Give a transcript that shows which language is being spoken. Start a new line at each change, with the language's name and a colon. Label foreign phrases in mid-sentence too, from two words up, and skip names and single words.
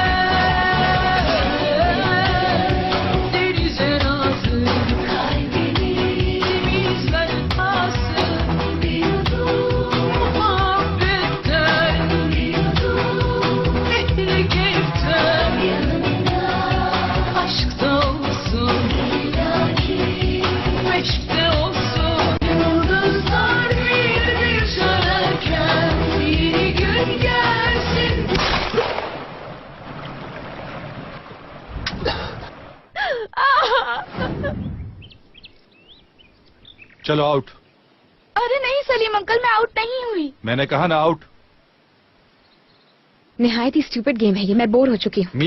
Turkish: Denize nazlı kalbini temiz ver tasın, bir yudum muhabbetten, bir yudum ehli keyiften, yanında aşkta olsun, meşkte olsun, yıldızlar bir bir sönerken, yeni gün gelsin.
Hindi: चलो आउट। अरे नहीं सलीम अंकल, मैं आउट नहीं हुई। मैंने कहा ना आउट। निहायत ही
English: stupid game
Hindi: है ये, मैं बोर हो चुकी हूँ।